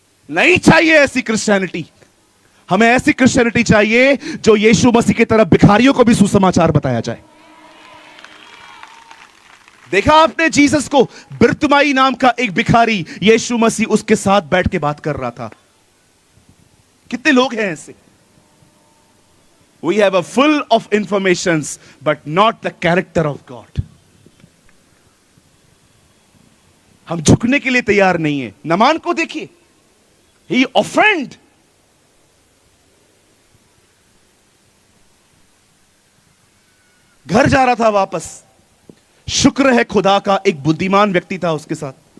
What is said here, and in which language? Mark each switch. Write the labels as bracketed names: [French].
[Hindi] नहीं चाहिए ऐसी क्रिश्चियनिटी। हमें ऐसी क्रिश्चियनिटी चाहिए जो यीशु मसीह की तरह भिखारियों को भी सुसमाचार बताया जाए। देखा आपने जीसस को? बिरतुमाई नाम का एक भिखारी, यीशु मसीह उसके साथ बैठ के बात कर रहा था। कितने लोग हैं ऐसे? [English] We have a full of informations, but not the character of God. [Hindi] हम झुकने के लिए तैयार नहीं है। नमान को देखिए, [English] he offend. [Hindi] घर जा रहा था वापस, शुक्र है खुदा का एक बुद्धिमान व्यक्ति था उसके साथ।